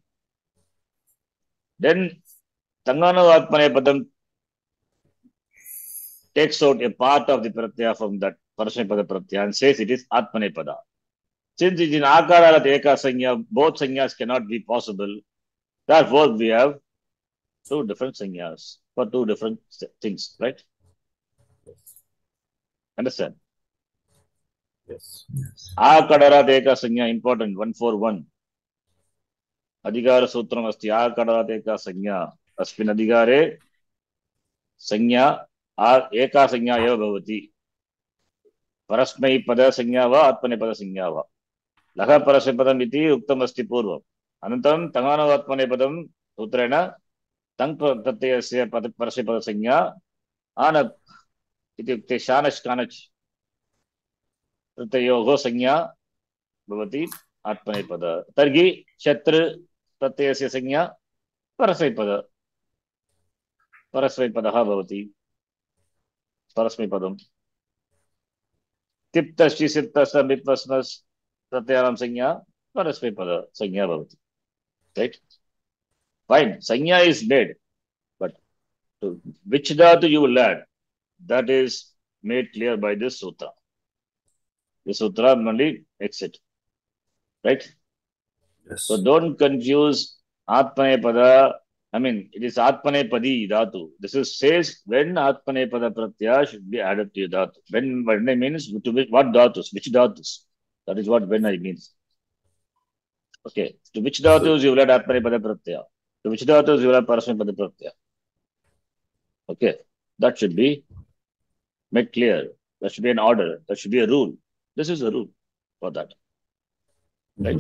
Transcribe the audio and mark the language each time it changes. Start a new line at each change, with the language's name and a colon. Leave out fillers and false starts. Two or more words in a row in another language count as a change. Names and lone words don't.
English: Then
Sanskrit: तङानावात्मनेपदम्
English: takes out a part of the pratyaya from that
Sanskrit: परस्मैपद प्रत्यय
English: and says it is atmanepada. Since it is in
Sanskrit: आकडारादेका संज्ञा,
English: both sanyas cannot be possible. Therefore, we have two different sanyas for two different things, right? Understand? Yes.
Sanskrit: आकडारादेका संज्ञा, important, 141. अधिकारसूत्रम् अस्ति आकडारादेका संज्ञा. अस्मिन् अधिकारे संज्ञा एका संज्ञा एव भवति. परस्मै पद संज्ञा वा आत्मने पद संज्ञा वा. लः परस्मैपदम् इति उक्तम् अस्ति पूर्वम्. अनन्तरम् तङानावात्मनेपदम् सूत्रेण तङ् प्रत्ययस्य परस्मैपद संज्ञा आन इति उक्ते शानच् कानच् प्रत्ययोः संज्ञा भवति आत्मनेपद तर्हि शत्रु प्रत्ययस्य संज्ञा परस्मैपदः भवति परस्मैपदम् तिप्तश्चि सिप्तश्च मिप्तस्मस् प्रत्ययानां संज्ञा परस्मैपद संज्ञा भवति
English: right fine संज्ञा is made but to which dhatu you will add that is made clear by this sutra only makes it right Yes. so don't confuse atmanepada I mean it is
Sanskrit: आत्मनेपदि धातु
English: this is says when
Sanskrit: आत्मनेपद प्रत्यय
English: should be added to your dhatu when I means to what dhatus which dhatus that is what when I means okay to which dhatus you will add
Sanskrit: आत्मनेपद प्रत्यय
English: to which dhatus you will add
Sanskrit: परस्मैपद प्रत्यय
English: okay that should be made clear that should be an order that should be a rule this is a rule for that right